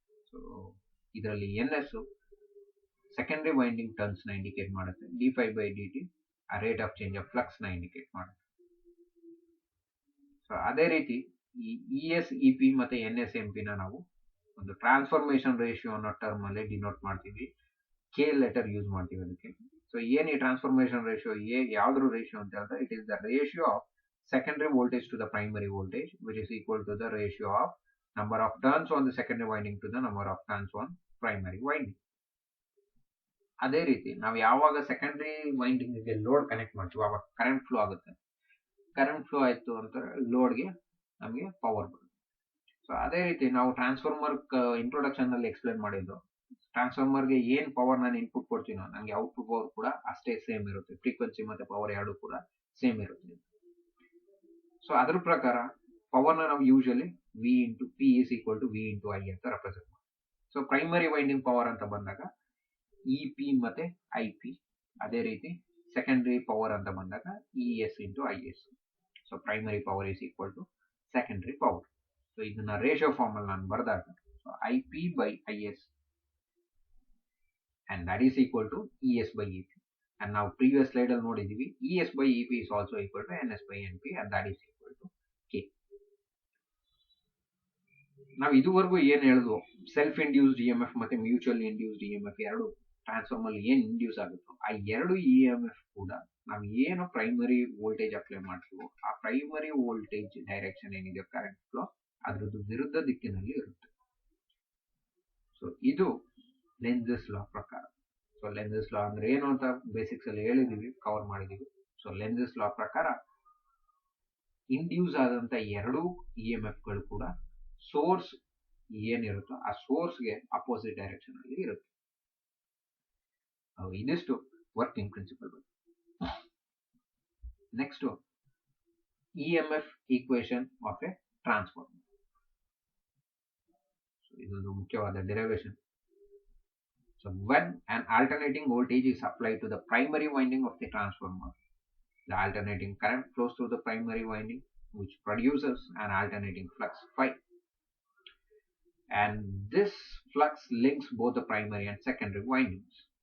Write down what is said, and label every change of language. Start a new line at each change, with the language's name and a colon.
Kannada: So ಇದರಲ್ಲಿ NS secondary winding turns ನ indicate ಮಾಡುತ್ತೆ, d∅dt ಆ rate of change of flux ನ ಇಂಡಿಕೇಟ್ ಮಾಡುತ್ತೆ. ಸೊ ಅದೇ ರೀತಿ ಈ ES EP ಮತ್ತೆ NS MP ನ ನಾವು ಒಂದು ಟ್ರಾನ್ಸ್ಫಾರ್ಮೇಶನ್ ರೇಷಿಯೋ ಅನ್ನೋ ಟರ್ಮ್ ಅಲ್ಲಿ ಡಿನೋಟ್ ಮಾಡ್ತೀವಿ, K ಲೆಟರ್ ಯೂಸ್ ಮಾಡ್ತೀವಿ ಅದಕ್ಕೆ. ಸೊ ಏನ್ ಈ ಟ್ರಾನ್ಸ್ಫಾರ್ಮೇಶನ್ ರೇಷಿಯೋ ಯಾವ್ದ್ರ ರೇಷಿಯೋ ಅಂತ ಹೇಳಿದ್ರೆ
English: It is the ratio of secondary voltage to the primary voltage, which is equal to the ratio of number of turns on the secondary winding to the number of turns on primary winding.
Kannada: ಅದೇ ರೀತಿ ನಾವು ಯಾವಾಗ secondary winding ಗೆ load connect ಮಾಡ್ತೀವಿ ಆವಾಗ current flow ಆಗುತ್ತೆ. Current flow ಆಯ್ತು ಅಂತ ಲೋಡ್ಗೆ ನಮಗೆ ಪವರ್ ಬರುತ್ತೆ. ಸೊ ಅದೇ ರೀತಿ ನಾವು ಟ್ರಾನ್ಸ್ಫಾರ್ಮರ್ ಇಂಟ್ರೊಡಕ್ಷನ್ ನಲ್ಲಿ ಎಕ್ಸ್ಪ್ಲೇನ್ ಮಾಡಿದ್ದು, ಟ್ರಾನ್ಸ್ಫಾರ್ಮರ್ಗೆ ಏನ್ ಪವರ್ ನಾನು ಇನ್ಪುಟ್ ಕೊಡ್ತೀನೋ ನನಗೆ ಔಟ್ಪುಟ್ ಪವರ್ ಕೂಡ ಅಷ್ಟೇ ಸೇಮ್ ಇರುತ್ತೆ, ಫ್ರೀಕ್ವೆನ್ಸಿ ಮತ್ತೆ ಪವರ್ ಎರಡು ಕೂಡ ಸೇಮ್ ಇರುತ್ತೆ. ಸೊ ಅದ್ರ ಪ್ರಕಾರ ಪವರ್ ನ ನಾವು usually V into
English: P is equal to V
Kannada: into I ಅಂತ ರೆಪ್ರೆಸೆಂಟ್ ಮಾಡ್ತೀವಿ. ಸೊ ಪ್ರೈಮರಿ ವೈಂಡಿಂಗ್ ಪವರ್ ಅಂತ ಬಂದಾಗ EP ಮತ್ತೆ IP, ಅದೇ ರೀತಿ ಸೆಕೆಂಡರಿ ಪವರ್ ಅಂತ ಬಂದಾಗ ES into IS.
English: So primary power is equal to secondary power.
Kannada: So ಇದನ್ನ ರೇಷಿಯೋ ಫಾರ್ಮ್ ಅಲ್ಲಿ ನಾನು ಬರೆದಾಗ
English: IP by IS and that is equal to ES by EP. And now previous slide
Kannada: ಅಲ್ಲಿ ನೋಡಿದೀವಿ
English: ES by EP is also equal to NS by NP and that is equal to K.
Kannada: ನಾವು ಇದುವರೆಗೂ ಏನ್ ಹೇಳಿದ್ವು, self induced EMF ಮತ್ತೆ mutual induced EMF ಎರಡು transformer ಏನ್ induce ಆಗುತ್ತೋ ಆ ಎರಡು EMF ಕೂಡ ನಾವು ಏನು ಪ್ರೈಮರಿ ವೋಲ್ಟೇಜ್ ಅಪ್ಲೈ ಮಾಡ್ತೀವೋ ಆ ಪ್ರೈಮರಿ ವೋಲ್ಟೇಜ್ ಡೈರೆಕ್ಷನ್ ಏನಿದೆ ಕರೆಂಟ್ ಫ್ಲೋ ಅದ್ರದ್ದು ವಿರುದ್ಧ ದಿಕ್ಕಿನಲ್ಲಿ ಇರುತ್ತೆ. ಸೊ ಇದು ಲೆಂಜಸ್ ಲಾ ಪ್ರಕಾರ. ಸೊ ಲೆಂಜಸ್ ಲಾ ಅಂದ್ರೆ ಏನು ಅಂತ ಬೇಸಿಕ್ಸ್ ಅಲ್ಲಿ ಹೇಳಿದೀವಿ, ಕವರ್ ಮಾಡಿದೀವಿ. ಸೊ ಲೆಂಜಸ್ ಲಾ ಪ್ರಕಾರ ಇಂಡ್ಯೂಸ್ ಆದಂತ ಎರಡು EMF ಗಳು ಕೂಡ ಸೋರ್ಸ್ ಏನಿರುತ್ತೋ ಆ ಸೋರ್ಸ್ಗೆ ಅಪೋಸಿಟ್ ಡೈರೆಕ್ಷನ್ ಅಲ್ಲಿ ಇರುತ್ತೆ. ಇದಿಷ್ಟು ವರ್ಕಿಂಗ್ ಪ್ರಿನ್ಸಿಪಲ್ ಬಗ್ಗೆ.
English: Next EMF equation of a transformer.
Kannada: ಇದೊಂದು ಮುಖ್ಯವಾದ derivation.
English: So when an alternating voltage is applied to the primary winding of the transformer, the alternating current flows through the primary winding which produces an alternating flux phi. And this flux links both the primary and secondary windings.